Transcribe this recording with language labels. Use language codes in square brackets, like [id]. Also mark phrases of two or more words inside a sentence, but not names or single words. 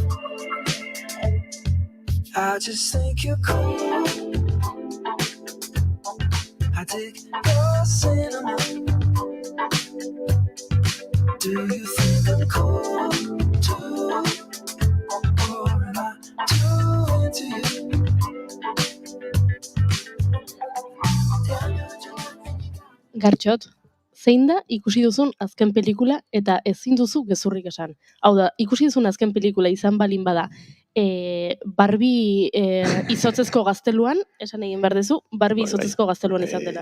[en] I just think you're cool. I dig your cinnamon. Do you think I'm cool too? Or am I too into you? [eu] Gartxot, zein da ikusi duzun azken pelikula eta ezin duzu gezurrik esan? Hau da, ikusi duzun azken pelikula izan balin bada, Barbie izotzezko gazteluan, esan egin behar dezu, Barbie izotzezko gazteluan izan dela.